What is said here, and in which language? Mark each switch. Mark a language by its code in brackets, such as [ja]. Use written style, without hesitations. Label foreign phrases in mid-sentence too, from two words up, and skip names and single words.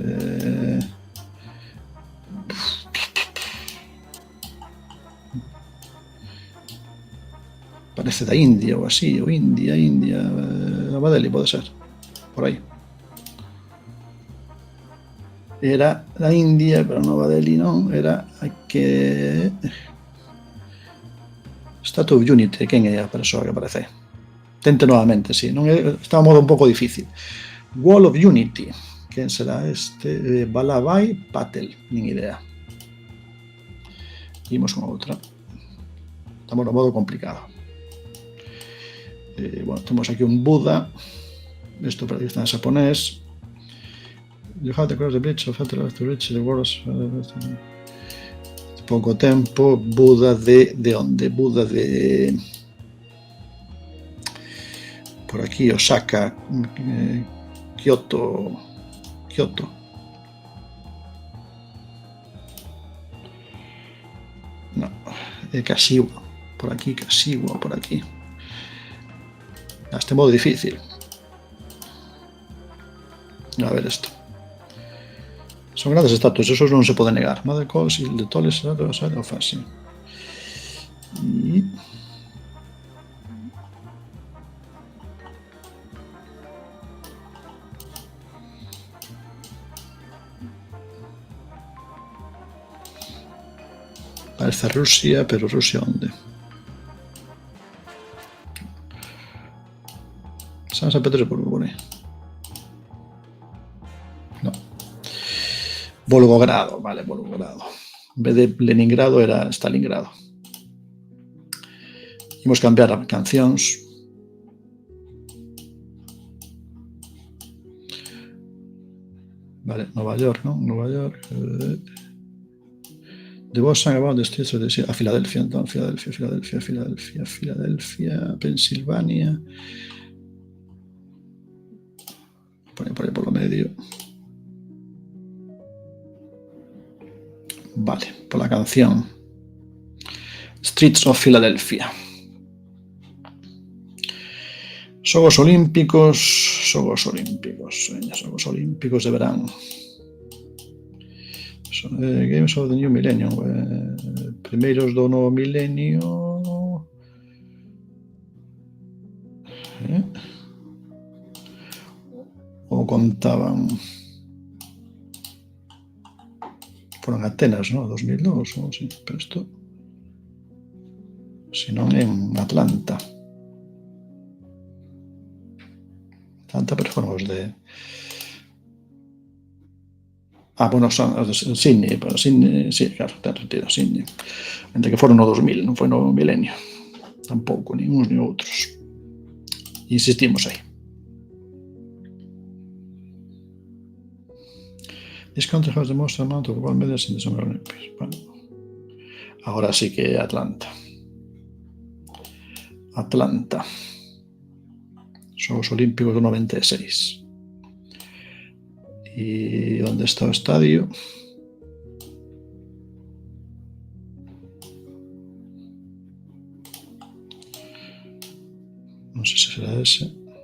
[gl] Parece da India ou así, ou India, Nova Delhi, pode ser, por aí. Era da India, pero Nova Delhi non, era a que... [en] Statue of Unity, [gl] quen é a persoa que aparece? Tente novamente, sí, non é, está un modo un pouco difícil. Wall of Unity, quen será este? Vallabhai Patel, nin idea. Imos con outra. Estamos no modo complicado. [es] Bueno, tenemos aquí un Buda. Esto para que está en japonés. [en] You have to cross the bridge of to reach the world. [gl] Poco tempo. Buda de onde? Buda de por aquí, Osaka, Kyoto. No, Kashiwa. Por aquí, Kashiwa, por aquí. A este modo difícil. A ver esto. Son grandes estatuas, eso non se pode negar. [en] Mother calls y the tallest side of Asia. [es] Y... parece Rusia, pero Rusia ¿dónde? San Petersburgo, por ahí. No. Volgogrado, vale, Volgogrado. [gl] En vez de Leningrado era Stalingrado. Imos cambiar a cancións. Vale, Nova York, non? Nova York. [en] The boss sang about the streets of the city. [gl] A Filadelfia, entón, Filadelfia, Pensilvania. Por aí polo medio. Vale, pola canción Streets of Philadelphia. Xogos Olímpicos de verán. [en] Games of the New Millennium. [gl] Primeiros do novo milenio. Ou contaban... Foron Atenas, ¿no? 2002 ou así, pero isto... Se non en Atlanta. Pero foron os de... bueno, son os de Sydney, pero Sydney, sí, claro, ten sentido, Sydney. Entre que foron no 2000, non foi no milenio. Tampouco, nin uns nin outros. Insistimos aí. [en] This country has the most amount of gold medals in the Summer Olympics. [es] Bueno, ahora sí que Atlanta. [gl] Xogos Olímpicos do 96. E onde está o estadio? Non sei se será ese.